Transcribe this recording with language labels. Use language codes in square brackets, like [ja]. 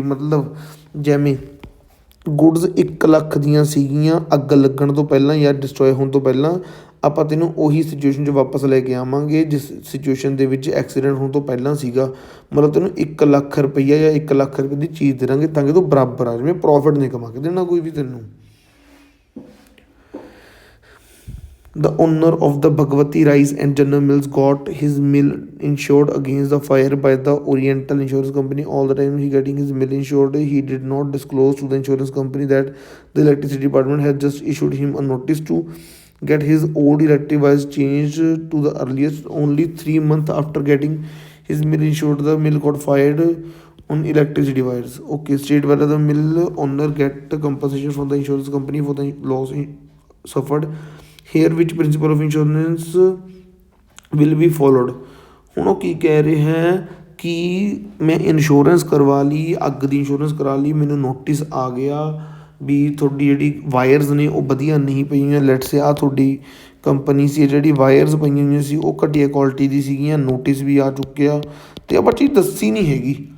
[pa] ਮਤਲਬ ਜਿਵੇਂ ਗੁੱਡਸ 1 ਲੱਖ ਦੀਆਂ ਸੀਗੀਆਂ ਅੱਗ ਲੱਗਣ ਤੋਂ ਪਹਿਲਾਂ ਜਾਂ ਡਿਸਟਰੋਏ ਹੋਣ ਤੋਂ ਪਹਿਲਾਂ, ਆਪਾਂ ਤੈਨੂੰ ਉਹੀ ਸਿਚੁਏਸ਼ਨ 'ਚ ਵਾਪਸ ਲੈ ਕੇ ਆਵਾਂਗੇ ਜਿਸ ਸਿਚੁਏਸ਼ਨ ਦੇ ਵਿੱਚ ਐਕਸੀਡੈਂਟ ਹੋਣ ਤੋਂ ਪਹਿਲਾਂ ਸੀਗਾ। ਮਤਲਬ ਤੈਨੂੰ 1 ਲੱਖ ਰੁਪਈਆ ਜਾਂ 1 ਲੱਖ ਰੁਪਏ ਦੀ ਚੀਜ਼ ਦੇ ਦਾਂਗੇ ਤਾਂ ਕਿ ਤੂੰ ਬਰਾਬਰ ਆ, ਜਿਵੇਂ ਪ੍ਰੋਫਿਟ ਨਹੀਂ ਕਮਾ ਕੇ ਦੇਣਾ ਕੋਈ ਵੀ ਤੈਨੂੰ। [en] The owner of the Bhagwati Rice and General Mills got his mill insured against the fire by the Oriental Insurance Company. All the time he getting his mill insured, he did not disclose to the insurance company that the electricity department had just issued him a notice to get his old electric wires changed to the earliest. Only 3 months after getting his mill insured, the mill got fired on electricity wires. Okay, state whether the mill owner get compensation from the insurance company for the loss suffered. Here which principle of insurance will be followed. [pa] ਹੁਣ ਉਹ ਕੀ ਕਹਿ ਰਿਹਾ ਹੈ ਕਿ ਮੈਂ insurance ਕਰਵਾ ਲਈ, ਅੱਗ ਦੀ ਇੰਸ਼ੋਰੈਂਸ ਕਰਾ ਲਈ, ਮੈਨੂੰ ਨੋਟਿਸ ਆ ਗਿਆ ਵੀ ਤੁਹਾਡੀ ਜਿਹੜੀ ਵਾਇਰਸ ਨੇ ਉਹ ਵਧੀਆ ਨਹੀਂ ਪਈਆਂ। [en] let's say [pa] ਆ ਤੁਹਾਡੀ ਕੰਪਨੀ ਸੀ, ਜਿਹੜੀ ਵਾਇਰਸ ਪਈਆਂ ਹੋਈਆਂ ਸੀ ਉਹ ਘਟੀਆ ਕੁਆਲਿਟੀ ਦੀ ਸੀਗੀਆਂ, ਨੋਟਿਸ ਵੀ ਆ ਚੁੱਕਿਆ ਅਤੇ ਆਪਾਂ ਚੀਜ਼ ਦੱਸੀ ਨਹੀਂ ਹੈਗੀ।